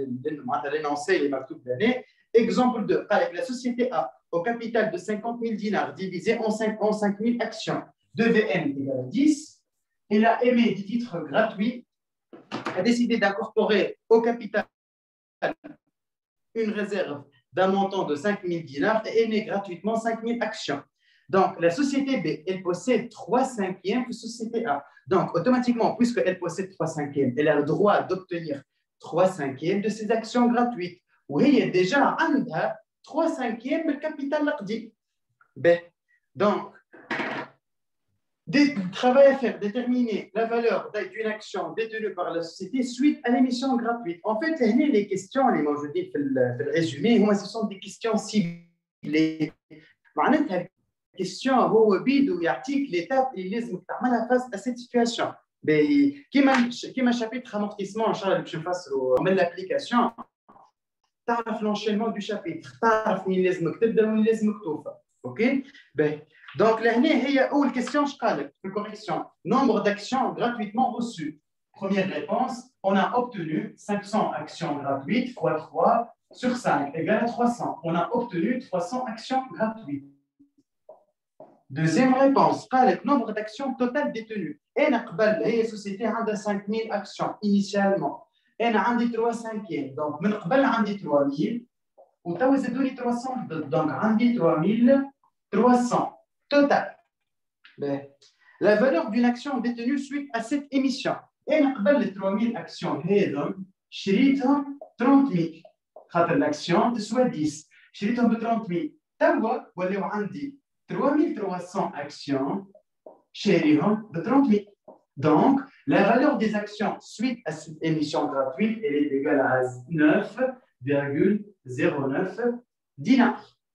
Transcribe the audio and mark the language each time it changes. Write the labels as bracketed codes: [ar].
[ar] معناتها لينونسي اللي مكتوب هنا [fr] اكزامبل 2 قال لك لا سوسيتي A au capital de 50 000 dinars divisé en 5 000 actions de VN égale 10 elle a émis des titres gratuits a décidé d'incorporer au capital une réserve d'un montant de 5 000 dinars et émet gratuitement 5 000 actions. Donc, la société B, elle possède 3/5 de société A. Donc, automatiquement, puisqu'elle possède 3/5, elle a le droit d'obtenir 3/5 de ses actions gratuites. Oui, elle est déjà عندها 3/5 du capital l'aqdi. B. Donc, travail à faire, déterminer la valeur d'une action détenue par la société suite à l'émission gratuite. En fait, les questions, les mots je dis le résumé, moi, ce sont des questions ciblées. [ar] معناتها question هو بيدو يعطيك l'étape اللي لازم تعملها [fr] face à cette situation. [ar] كيما شابيتر amortissement ان شاء الله اللي باش نفسروا من l'application تعرف [fr] l'enchaînement du chapitre [ar] تعرف وين لازمك تبدا وين لازمك توقف. اوكي donc لهنا هي اول كيستيون اش قال لك في الكوريكسيون [fr] nombre d'actions gratuitement reçues. Première réponse, on a obtenu 500 actions gratuites fois 3 sur 5 égale à 300. On a obtenu 300 actions gratuites. Deuxième réponse, [ar] قال لك [fr] nombre d'actions totales détenues. [ar] انا قبل هي société عندها 5000 actions initialement. انا عندي 3/5 donc من قبل عندي 3000 وتوا زادوني 300 donc عندي 3300 total. [fr] La valeur d'une action détenue suite à cette émission. Et [ar] قبل 3000 actions هذم شريتهم 30000 خاطر l'action تسوى 10 شريتهم ب 30000 [fr] توا ولاو عندي 3300 actions شاريهم ب 30000 donc la valeur des actions suite à cette émission gratuite elle est égale à 9,09 dinars.